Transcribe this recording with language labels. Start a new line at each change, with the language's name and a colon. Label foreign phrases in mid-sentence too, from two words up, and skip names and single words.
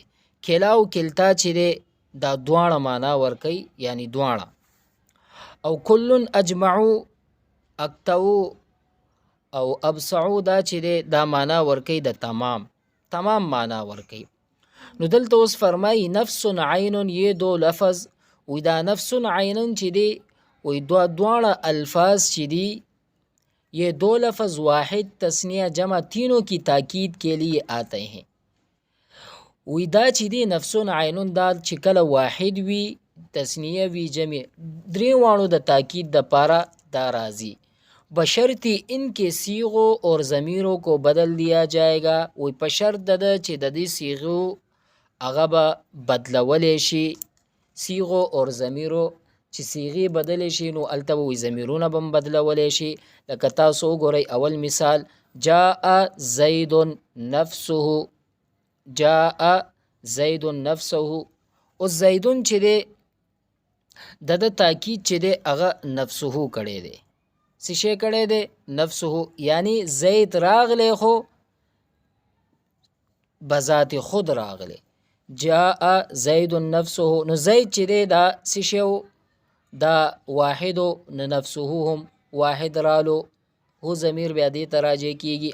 Pashto: کلا او کلتا چې دی دا دواړه معنا ورکي، یعنی دواړه. او کلن اجمعو اکتو او ابصعو دا چې دی دا معنا ورکي د تمام، تمام معنا ورکي. نو دلته اوس فرمایي نفس عین،
Urdu: یہ دو لفظ
Pashto: وی دا نفس عین چې دی وی دواړه الفاظ چې دی
Urdu: یہ دو لفظ واحد تسنیہ جمع تینوں کی تاکید کے لیے آتے ہیں.
Pashto: وی دا چې دی نفس عین دا چې کله واحد وی تسنیہ وی جمع درې وانو د تاکید د پاره دا راځي،
Urdu: بشرطی ان کے صیغوں اور ضمیروں کو بدل دیا جائے گا.
Pashto: وی په شرط د چې د دې صیغو هغه به بدلولی شي،
Urdu: صیغو اور ضمیرو
Pashto: چې صیغې بدلی شي نو هلته به وی ضمیرونه به هم بدلولی شي. لکه تاسو وګورئ اول مثال
Arabic: جاء زید نفسه، جاء زید نفسه.
Pashto: اوس زیدون چې دی د تاکید چې دی هغه نفسه کړی دی. څه شی کړی دی؟ نفسه، یعنی زید راغلی خو بذات خود راغلی.
Arabic: جاء زید نفسه،
Pashto: نو زید چې دی دا څه شی دا واحد، نو نفسه هم واحد رالو، هو ضمیر بیا دې ته راجع کیږي.